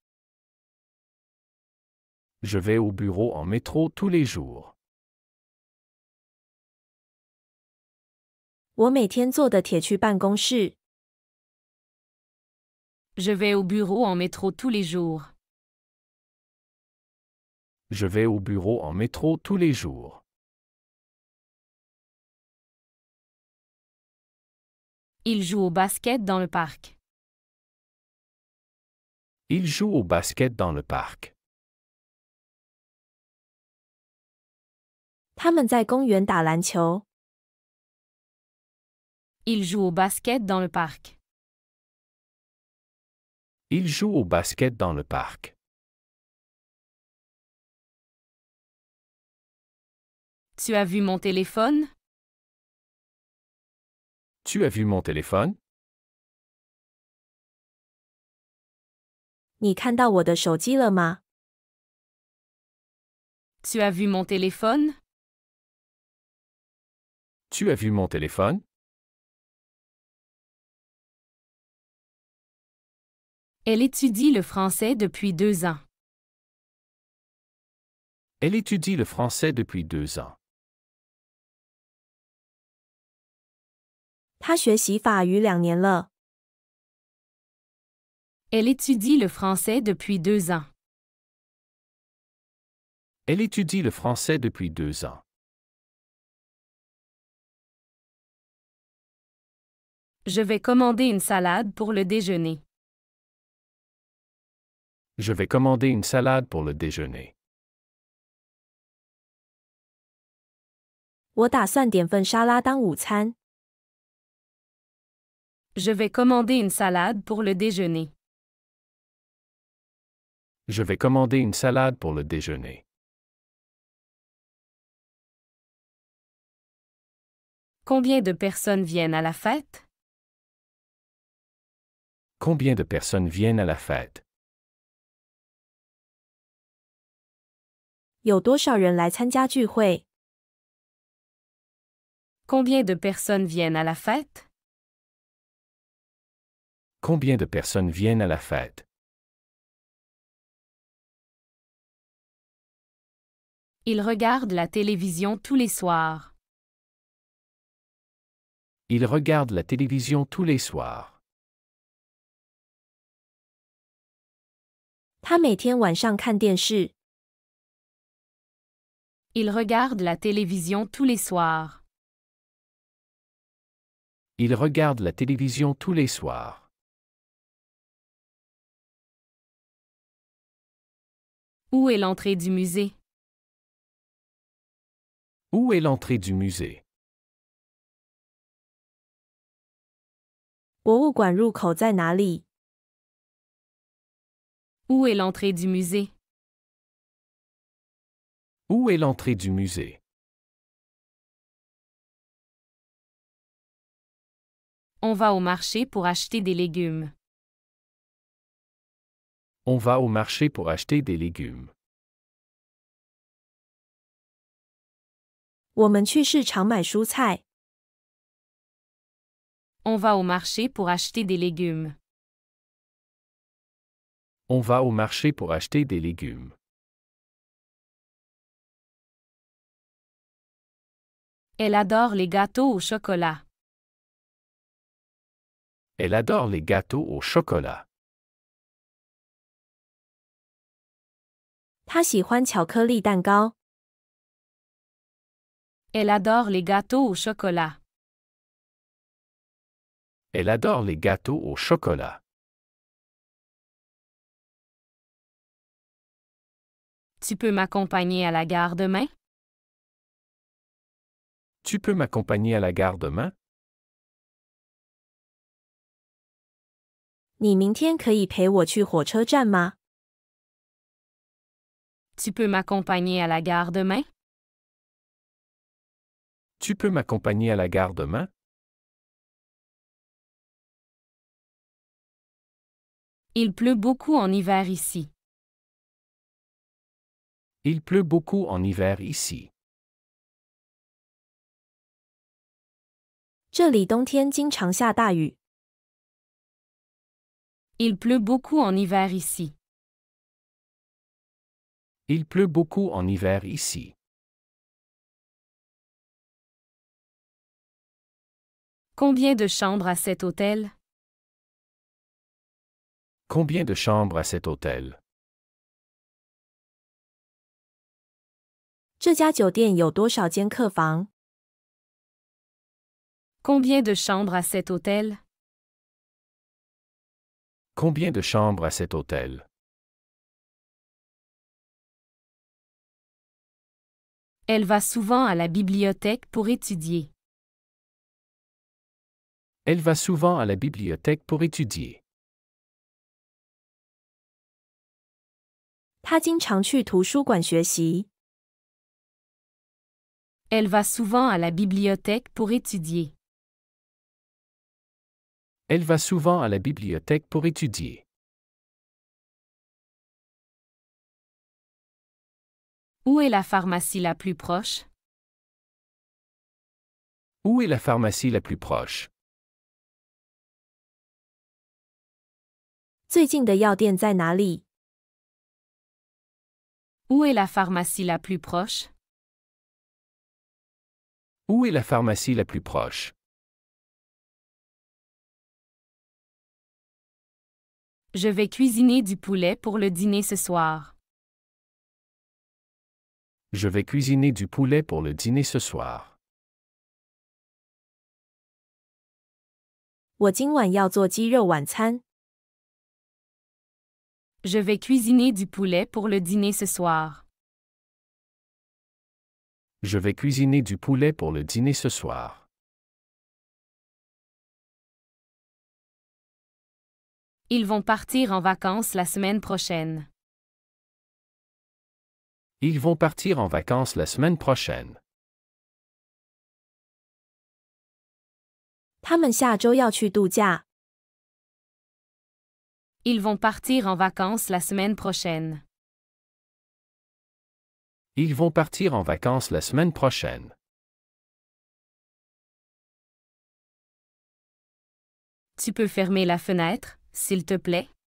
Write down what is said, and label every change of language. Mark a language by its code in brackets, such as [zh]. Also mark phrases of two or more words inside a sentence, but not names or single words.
[fr] Je vais au bureau en métro tous les jours. [zh] 我每天坐的铁去办公室。 [fr] Je vais au bureau en métro tous les jours. Je vais au bureau en métro tous les jours. Il joue au basket dans le parc. Il joue au basket dans le parc. [zh] 他们在公园打篮球。 [fr] Il joue au basket dans le parc. Il joue au basket dans le parc. Tu as vu mon téléphone? Tu as vu mon téléphone? [zh] 你看到我的手机了吗？ [fr] Tu as vu mon téléphone? Tu as vu mon téléphone? Elle étudie le français depuis 2 ans. Elle étudie le français depuis 2 ans. [zh] 他学习法语2年了。 [fr] Elle étudie le français depuis 2 ans. Elle étudie le français depuis 2 ans. Je vais commander une salade pour le déjeuner. Je vais commander une salade pour le déjeuner. [zh] 我打算点份沙拉当午餐。 [fr] Je vais commander une salade pour le déjeuner. Je vais commander une salade pour le déjeuner. Combien de personnes viennent à la fête? Combien de personnes viennent à la fête? [zh] 有多少人来参加聚会？ [fr] Combien de personnes viennent à la fête? Combien de personnes viennent à la fête? Il regarde la télévision tous les soirs. Il regarde la télévision tous les soirs. [zh] 他每天晚上看电视。 [fr] Il regarde la télévision tous les soirs. Il regarde la télévision tous les soirs. Où est l'entrée du musée? Où est l'entrée du musée? [zh] 博物馆入口在哪里？ [fr] Où est l'entrée du musée? Où est l'entrée du musée? On va au marché pour acheter des légumes. On va au marché pour acheter des légumes. [zh] 我们去市场买蔬菜。 [fr] On va au marché pour acheter des légumes. On va au marché pour acheter des légumes. Elle adore les gâteaux au chocolat. Elle adore les gâteaux au chocolat. [zh] 他喜欢巧克力蛋糕。 [fr] Elle adore les gâteaux au chocolat. Elle adore les gâteaux au chocolat. Tu peux m'accompagner à la gare demain? Tu peux m'accompagner à la gare demain? [zh] 你明天可以陪我去火车站吗？ [fr] Tu peux m'accompagner à la gare demain? Tu peux m'accompagner à la gare demain? Il pleut beaucoup en hiver ici. Il pleut beaucoup en hiver ici. [zh] 这里冬天经常下大雨。 [fr] Il pleut beaucoup en hiver ici. Il pleut beaucoup en hiver ici. Combien de chambres à cet hôtel? Combien de chambres à cet hôtel? [zh] 这家酒店有多少间客房？ [fr] Combien de chambres à cet hôtel? Combien de chambres à cet hôtel? Elle va souvent à la bibliothèque pour étudier. Elle va souvent à la bibliothèque pour étudier. [zh] 他经常去图书馆学习。 [fr] Elle va souvent à la bibliothèque pour étudier. Elle va souvent à la bibliothèque pour étudier. Où est la pharmacie la plus proche? Où est la pharmacie la plus proche? [zh] 最近的药店在哪里？ [fr] Où est la pharmacie la plus proche? Où est la pharmacie la plus proche? Je vais cuisiner du poulet pour le dîner ce soir. Je vais cuisiner du poulet pour le dîner ce soir. [zh] 我今晚要做鸡肉晚餐。 [fr] Je vais cuisiner du poulet pour le dîner ce soir. Je vais cuisiner du poulet pour le dîner ce soir. Ils vont partir en vacances la semaine prochaine. Ils vont partir en vacances la semaine prochaine. [zh] 他们下周要去度假。 [fr] Ils vont partir en vacances la semaine prochaine. Ils vont partir en vacances la semaine prochaine. Tu peux fermer la fenêtre, s'il te plaît?